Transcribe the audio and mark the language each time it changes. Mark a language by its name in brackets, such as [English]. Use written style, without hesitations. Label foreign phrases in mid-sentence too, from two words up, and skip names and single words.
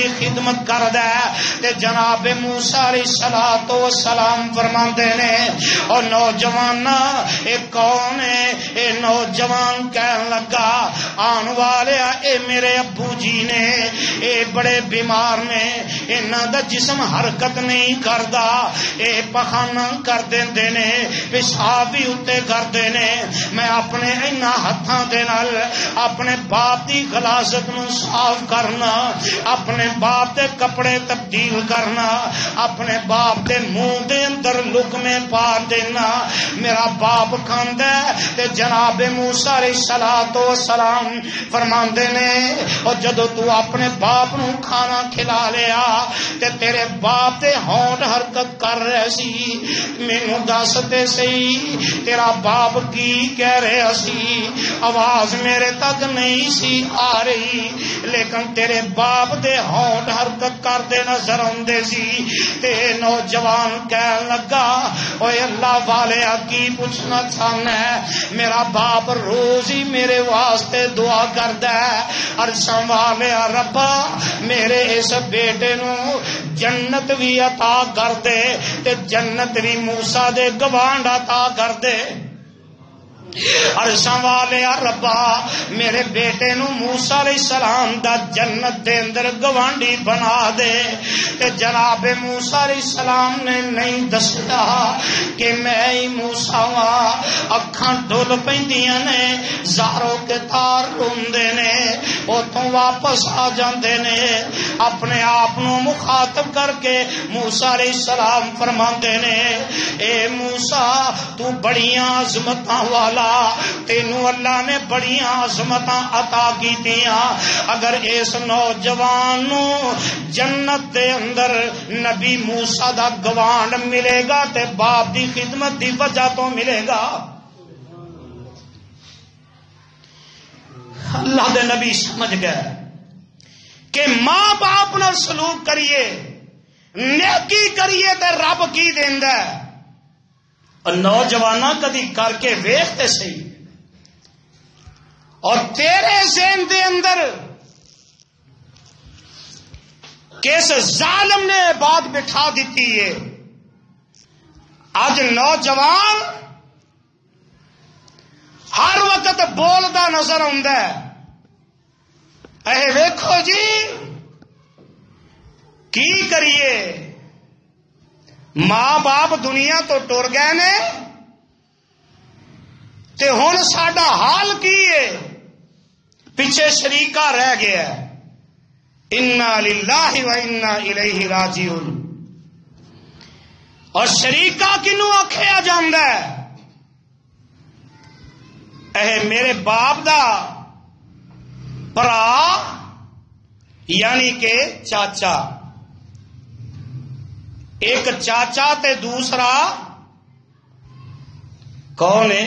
[Punjabi] خدمت کردا ہے تے جناب موسیٰ [Arabic] علیہ الصلوۃ والسلام [Punjabi] فرماندے نے اور نوجوان اے کون ہے اے نوجوان کہن لگا آن والے اے میرے ابو جی نے اے بڑے بیمار نے انہاں دا جسم حرکت نہیں کردا اے پخانہ کر دیندے نے پیشاب بھی اتے کردے نے میں اپنے انہاں ہتھاں دے نال اپنے باپ دی غلاظت نو صاف کرنا اپنے باپ دے کپڑے تبدیل کرنا اپنے باپ دے منہ دے اندر لقمے پا دینا. میرا باپ کھاندا ہے تے جناب موسیٰ [Arabic] علیہ السلام [Punjabi] فرماندے نے او جدو تو اپنے باپ نو کھانا کھلا لیا تے تیرے باپ تے ہونٹ حرکت کر رہے سی, مینوں دس تے سی تیرا باپ کی کہہ رہے سی. آواز میرے تک نہیں سی آ رہی لیکن تیرے باپ دے ہونٹ حرکت کردے نظر آندے سی. تے نوجوان کہن لگا اوے اللہ والے کی پوچھنا چاہنا ہے, میرا باپ روز ہی میرے واسطے دعا کردا ہے, عرشاں والے ربا میرے اس بیٹے نو جنت بھی عطا کر دے تے جنت بھی موسیٰ دے گوانڈ عطا کر دے. عرشاں والے ربا میرے بیٹے نو موسیٰ [Arabic] علیہ السلام [Punjabi] دا جنت دے اندر گوانڈی بنا دے. تے جناب موسیٰ [Arabic] علیہ السلام [Punjabi] نے نہیں دسیا کہ میں ہی موسیٰ ہاں. اکھاں ڈول پیندیاں نے, زارو کے تار روندے نے, اوتھوں واپس آ جاندے نے, اپنے آپ نو مخاطب کر کے موسیٰ [Arabic] علیہ السلام [Punjabi] فرماندے نے اے موسیٰ تو بڑیاں عظمتاں والا, تینوں اللہ نے بڑیاں عظمتاں عطا کیتیاں. اگر اس نوجوان نو جنت دے اندر نبی موسیٰ دا گوانڈ ملے گا تے باپ دی خدمت دی وجہ تو ملے گا. اللہ دے نبی سمجھ گئے کہ ماں باپ نال سلوک کریے, نیکی کریے تے رب کی دیندا ہے. نوجوانہ کدی کر کے ویکھتے سی اور تیرے ذہن دے اندر کس ظالم نے بات بٹھا دیتی ہے. اج نوجوان ہر وقت بولدا نظر آندا ہے, اے ویکھو جی کی کریے, ماں باپ دنیا تو ٹر گئے نے تے ہن ساڈا حال کی ہے, پیچھے شریکہ رہ گیا. [Arabic] انا للہ و انا الیہ راجعون. [Punjabi] اور شریکہ کنوں آکھیا جاندا ہے؟ اے میرے باپ دا بھرا یعنی کہ چاچا. ایک چاچا تے دوسرا کون ہے؟